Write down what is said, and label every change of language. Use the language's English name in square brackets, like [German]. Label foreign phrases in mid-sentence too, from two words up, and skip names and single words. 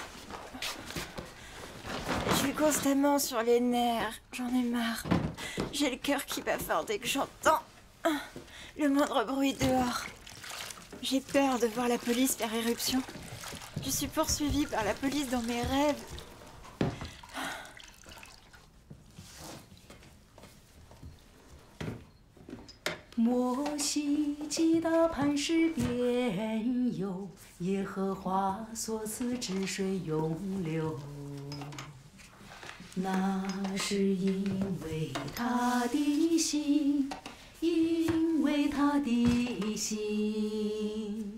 [French] Je suis constamment sur les nerfs, j'en ai marre. J'ai le cœur qui bat fort dès que j'entends le moindre bruit dehors. J'ai peur de voir la police faire éruption. Je suis poursuivie par la police dans mes rêves. [Chinese] 摩西击打磐石边有耶和华所赐之水永流。那是因为他的心，因为他的心。